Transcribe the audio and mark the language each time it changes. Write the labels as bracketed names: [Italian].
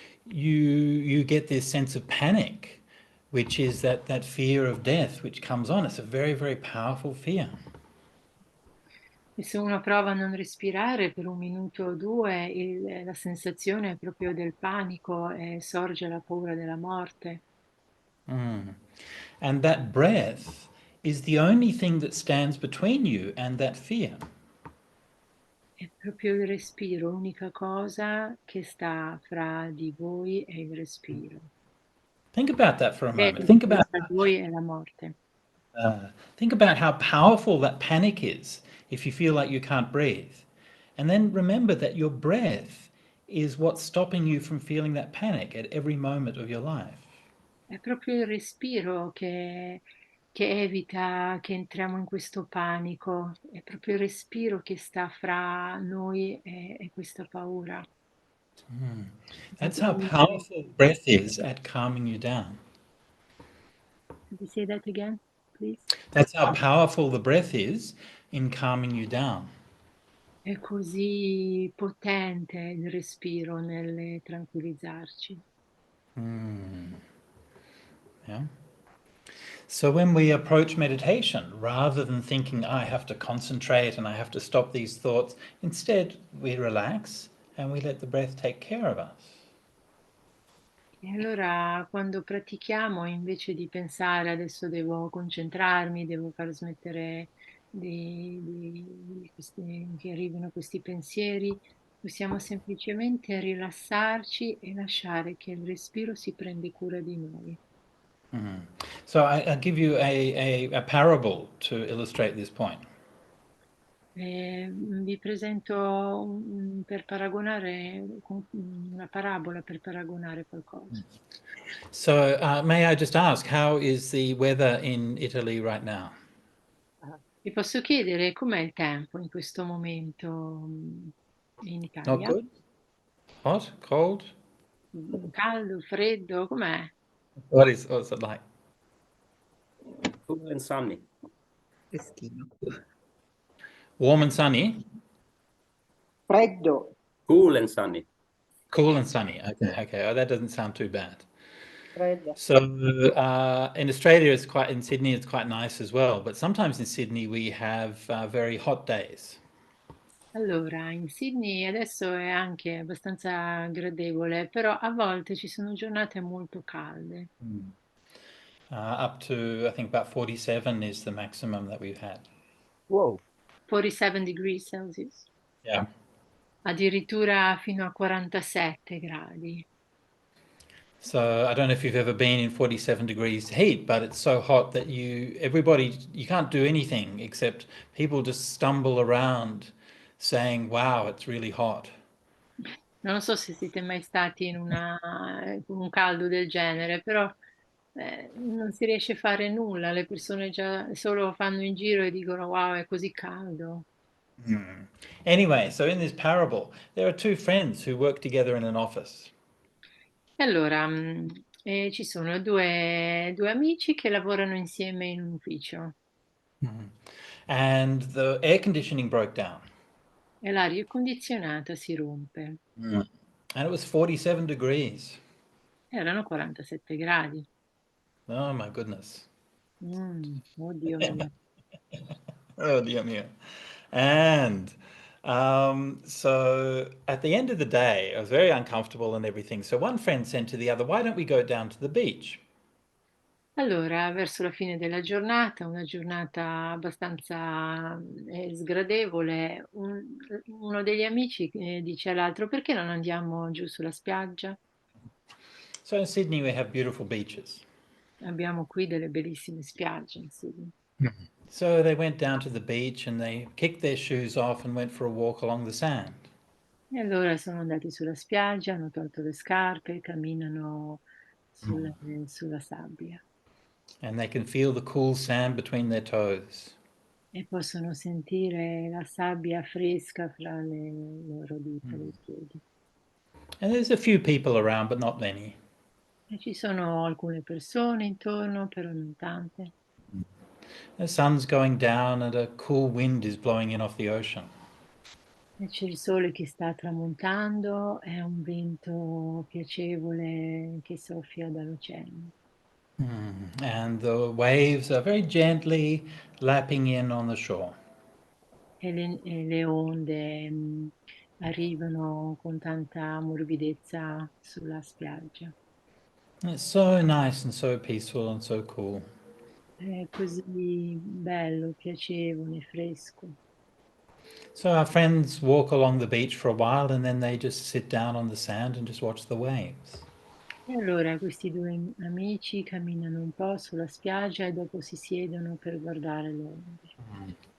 [English] You get this sense of panic, which is that fear of death which comes on. It's a very, very powerful fear. [Italian] E se uno prova a non respirare per un minuto o due, la sensazione è proprio del panico e sorge la paura della morte. [English] And that breath is the only thing that stands between you and that fear. [Italian] È proprio il respiro, l'unica cosa che sta fra di voi è il respiro. [English] Think about that for a [Italian] È [English] moment. [Italian] il respiro tra voi e la morte. [English] Think about how powerful that panic is if you feel like you can't breathe. And then remember that your breath is what's stopping you from feeling that panic at every moment of your life. [Italian] È proprio il respiro che evita che entriamo in questo panico, è proprio il respiro che sta fra noi e questa paura. [English] That's how powerful breath is at calming you down. Could you say that again, please? That's how powerful the breath is in calming you down. [Italian] È così potente il respiro nel tranquillizzarci. [English] Yeah. So when we approach meditation, rather than thinking, I have to concentrate and I have to stop these thoughts, instead we relax and we let the breath take care of us. [Italian] E allora quando pratichiamo, invece di pensare adesso devo concentrarmi, devo far smettere che arrivino questi pensieri, possiamo semplicemente rilassarci e lasciare che il respiro si prenda cura di noi. [English] So I'll give you a parable to illustrate this point. [Italian] Vi presento per paragonare, una parabola per paragonare qualcosa. [English] So may I just ask, how is the weather in Italy right now? [Italian] Vi posso chiedere com'è il tempo in questo momento in [English] Not [Italian] Italia? [English] good? Hot? Cold? [Italian] Caldo, freddo, com'è? [English] What's it like? Cool and sunny. [Italian] Freschino. [English] Warm and sunny? [Italian] Freddo, [English] Cool and sunny. Cool and sunny. Okay. Oh, that doesn't sound too bad. [Italian] freddo. [English] So in Australia, in Sydney, it's quite nice as well. But sometimes in Sydney, we have very hot days. [Italian] Allora, in Sydney adesso è anche abbastanza gradevole, però a volte ci sono giornate molto calde. [English] Up to, I think, about 47 is the maximum that we've had. Wow. 47 degrees Celsius, Yeah. [Italian] addirittura fino a 47 gradi. [English] So I don't know if you've ever been in 47 degrees heat, but it's so hot that you can't do anything except people just stumble around saying, wow, it's really hot. [Italian] Non so se siete mai stati con un caldo del genere, però non si riesce a fare nulla, le persone già solo fanno in giro e dicono wow, è così caldo. [English] Anyway, so in this parable, there are two friends who work together in an office. [Italian] E allora, ci sono due amici che lavorano insieme in un ufficio [English] And the air conditioning broke down. [Italian] e l'aria condizionata si rompe. [English] And it was 47 degrees. [Italian] Erano 47 gradi. [English] Oh my goodness. [Italian] Oddio mio. [English] Oh dear me. And so at the end of the day, I was very uncomfortable and everything. So one friend said to the other, why don't we go down to the beach? [Italian] Allora, verso la fine della giornata, una giornata abbastanza sgradevole, uno degli amici dice all'altro: perché non andiamo giù sulla spiaggia? [English] So in Sydney, we have beautiful beaches. [Italian] Abbiamo qui delle bellissime spiagge in Sydney. [English] So they went down to the beach and they kicked their shoes off and went for a walk along the sand. [Italian] E allora sono andati sulla spiaggia, hanno tolto le scarpe e camminano sulla sabbia [English] And they can feel the cool sand between their toes. [Italian] e possono sentire la sabbia fresca fra le loro dita dei piedi. [English] And there's a few people around, but not many. [Italian] E ci sono alcune persone intorno, però non tante. [English] The sun's going down and a cool wind is blowing in off the ocean. [Italian] E c'è il sole che sta tramontando, è un vento piacevole che soffia dall'oceano. [English] And the waves are very gently lapping in on the shore. [Italian] E le onde arrivano con tanta morbidezza sulla spiaggia. [English] And it's so nice and so peaceful and so cool. [Italian] È così bello, piacevole, fresco. [English] So our friends walk along the beach for a while and then they just sit down on the sand and just watch the waves. [Italian] E allora questi due amici camminano un po' sulla spiaggia e dopo si siedono per guardare le onde.